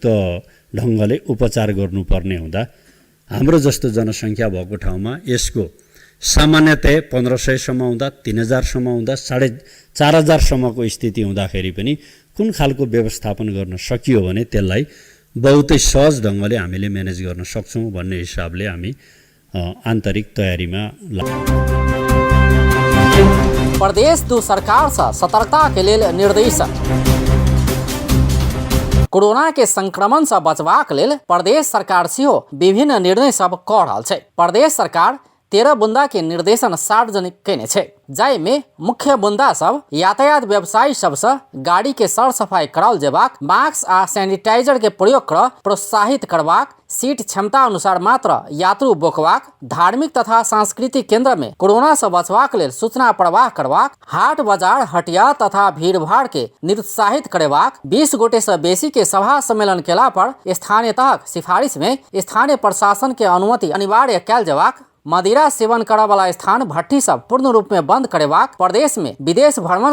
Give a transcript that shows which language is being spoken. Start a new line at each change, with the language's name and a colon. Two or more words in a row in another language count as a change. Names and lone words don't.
Nepali: ढङ्गले उपचार गर्नुपर्ने हुँदा हाम्रो जस्तो जनसङ्ख्या भएको ठाउँमा यसको सामान्यतया 1500 सम्म हुँदा 3000 सम्म हुँदा 4500 सम्मको स्थिति हुँदाखेरि पनि कुन खालको व्यवस्थापन गर्न सकियो भने त्यसलाई बहुतै सहज ढङ्गले हामीले म्यानेज गर्न सक्छौं भन्ने हिसाबले हामी आन्तरिक तयारीमा
Maithili: प्रदेश दू सरकार से सतर्कता के लेल निर्देशन। कोरोना के संक्रमण से बचबाक लेल प्रदेश सरकार सेहो विभिन्न निर्णय सब क रहल छै। प्रदेश सरकार 13 बुंदा के निर्देशन सार्वजनिक केने छै। जाय में मुख्य बुंदा सब यातायात व्यवसायी सबसे गाड़ी के सर सफाई कराओल जेबाक, मास्क आ सैनिटाइजर के प्रयोग कर प्रोत्साहित करबाक, सीट क्षमता अनुसार मात्र यात्रु बोकबाक, धार्मिक तथा सांस्कृतिक केंद्र में कोरोना से बचबाक लेल सूचना प्रवाह करबाक, हाट बाजार हटिया तथा भीड़भाड़ के निरुत्साहित करेबाक, 20 गोटे से बेसी के सभा सम्मेलन केला पर स्थानीय तहक सिफारिश में स्थानीय प्रशासन के अनुमति अनिवार्य कैल जेबाक, मदिरा सेवन करय वाला स्थान भट्ठी सब पूर्ण रूप में बंद करेबाक, प्रदेश में विदेश भ्रमण